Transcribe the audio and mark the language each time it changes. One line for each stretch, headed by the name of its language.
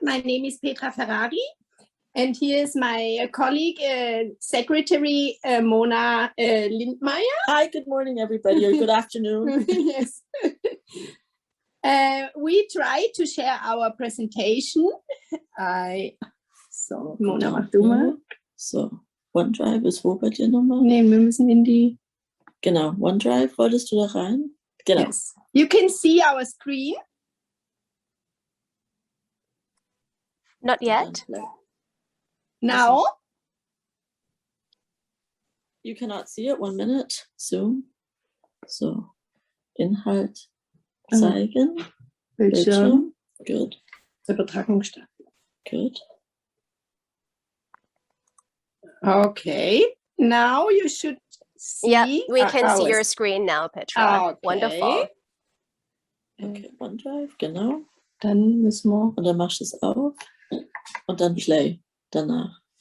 English: My name is Petra Ferrari, and here is my colleague, Secretary Mona Lindmeier. Hi, good morning, everybody, or good afternoon. Yes. We try to share our presentation.
German: So, Mona, mach du mal. So, OneDrive ist wo bei dir nochmal? Nee, wir müssen in die... Genau, OneDrive, wolltest du da rein? Genau.
English: Yes. You can see our screen. Not yet. Now. You cannot see it. 1 minute.
German: Zoom. So, Inhalt zeigen. Bildschirm.
English: Good.
German: Übertragung starten.
English: Good. Okay. Now you should see. Yeah, we can see your screen now, Petra. Okay. Wonderful.
German: Okay, OneDrive, genau. Dann müssen wir... Und dann machst du es auf und dann Play danach.